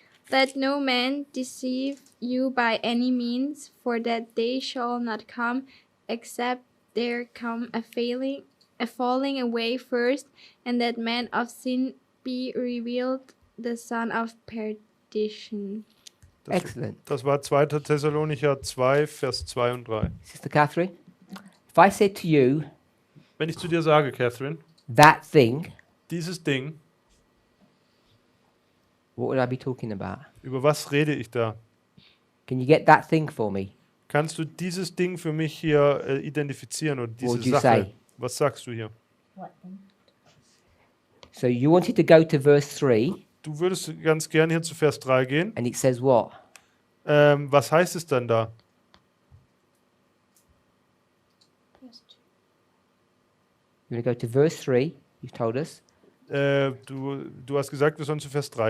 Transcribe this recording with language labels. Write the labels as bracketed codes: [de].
[en] Let no man deceive you by any means, for that day shall not come, except there come a falling away first, and that man of sin be revealed, the son of perdition. Excellent. [de] Das war 2. Thessalonicher 2, Vers 2 und 3. [en] Sister Catherine, if I said to you, [de] Wenn ich zu dir sage, Catherine, [en] that thing, [de] dieses Ding, [en] what would I be talking about? [de] über was rede ich da? [en] Can you get that thing for me? [de] Kannst du dieses Ding für mich hier identifizieren oder diese [en] would you [de] Sache? [en] say? [de] Was sagst du hier? [en] What then? So you wanted to go to verse 3, [de] Du würdest ganz gern hier zu Vers 3 gehen. [en] and it says what? [de] Was heißt es dann da? [en] You want to go to verse 3, you've told us, [de] Du hast gesagt, wir sollen zu Vers 3